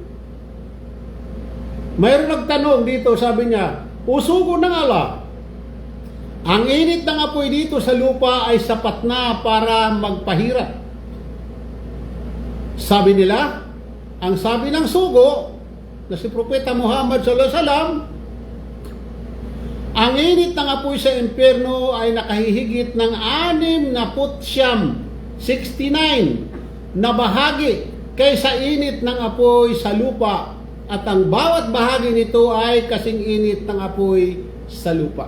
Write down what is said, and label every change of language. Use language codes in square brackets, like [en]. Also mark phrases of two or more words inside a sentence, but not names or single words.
[tl] Mayroon nagtanong dito, sabi niya, usugo ng Allah. Ang init ng apoy dito sa lupa ay sapat na para magpahirap. Sabi nila, ang sabi ng sugo, na si Propeta Muhammad [ar] صلى الله عليه وسلم, [tl] ang init ng apoy sa impyerno ay nakahihigit ng 69 na bahagi kaysa init ng apoy sa lupa, at ang bawat bahagi nito ay kasing init ng apoy sa lupa.